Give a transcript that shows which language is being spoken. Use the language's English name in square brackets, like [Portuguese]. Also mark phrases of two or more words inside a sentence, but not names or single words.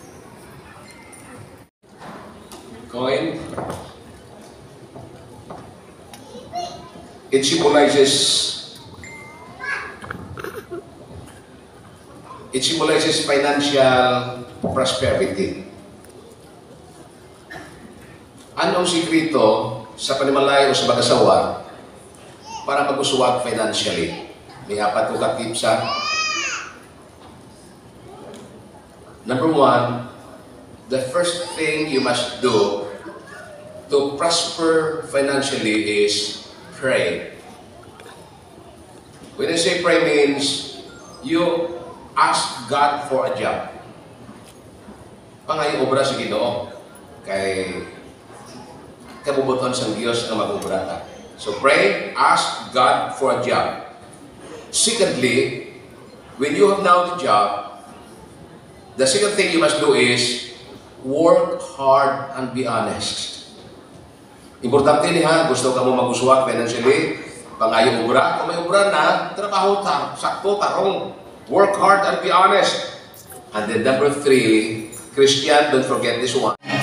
[English] Coin. It symbolizes financial prosperity. [Cebuano] Ano ang sikrito sa panimalay o sa mag-asawa para mag-usuwag financially? May apat ko ka-tips ha. [English] Number one, the first thing you must do to prosper financially is pray. When I say pray means you ask God for a job. [Cebuano] Pangayong obra sa Ginoo kay kabubuton sa Diyos na mag-obra ka. [English] So pray, ask God for a job. Secondly, when you have now the job, the second thing you must do is work hard and be honest. [Cebuano] Importante niya, gusto ka mo mag-uswag financially, pangayong obra. Kung may obra na, trabaho sakto, tarong. [English] Work hard and be honest. And then number three, Christian, don't forget this one.